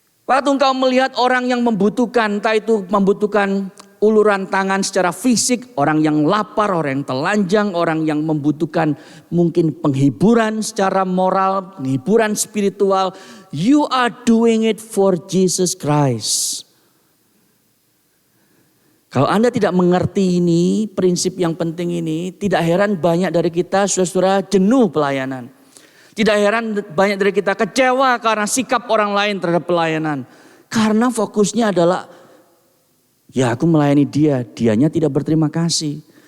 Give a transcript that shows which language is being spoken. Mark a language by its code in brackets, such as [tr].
[id] Waktu engkau melihat orang yang membutuhkan, entah itu membutuhkan uluran tangan secara fisik, orang yang lapar, orang yang telanjang, orang yang membutuhkan mungkin penghiburan secara moral, penghiburan spiritual. [en] You are doing it for Jesus Christ. [id] Kalau Anda tidak mengerti ini, prinsip yang penting ini, tidak heran banyak dari kita saudara-saudara jenuh pelayanan. Tidak heran banyak dari kita kecewa karena sikap orang lain terhadap pelayanan. Karena fokusnya adalah, ya aku melayani dia, dianya tidak berterima kasih.